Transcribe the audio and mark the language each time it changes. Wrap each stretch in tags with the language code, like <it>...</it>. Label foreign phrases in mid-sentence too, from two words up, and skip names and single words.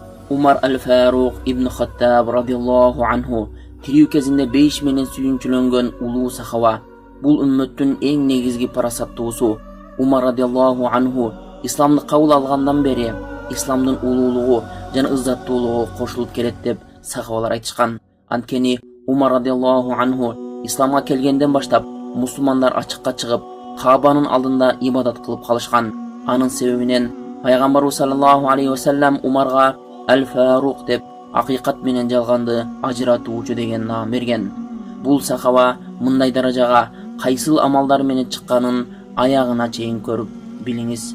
<ky>Umar al-Faruq ibn Xattab</ky> <ar>رضي الله عنه</ar> <ky>тирүү кезинде 5 менен sүйүнчүлөнгөн улуу сахаба. Бул үммөттүн эң негизги парасаттуусу. Умар</ky> <ar>رضي الله عنه</ar> <ky>исламды кабыл алгандан бери исламдын улуулугу жана ыззаттуулугу кошулуп келет деп сахабалар айтышкан. Анткени Умар</ky> <ar>رضي الله عنه</ar> <ky>исламга келгенден баштап мусулмандар ачыкка чыгып, Каабанын алдында ибадат кылып калышкан. Анын себебинен пайгамбарыбыз</ky> <ar>صلى الله عليه وسلم</ar> <ky>Умарга Ал-Фаруq деп акыйкат менен жалганды ажыратуучу деген наам берген. Бул сахаба мындай даражага кайсыл амалдар менен чыкканын аягына чейин көрүп билиңиз.</ky>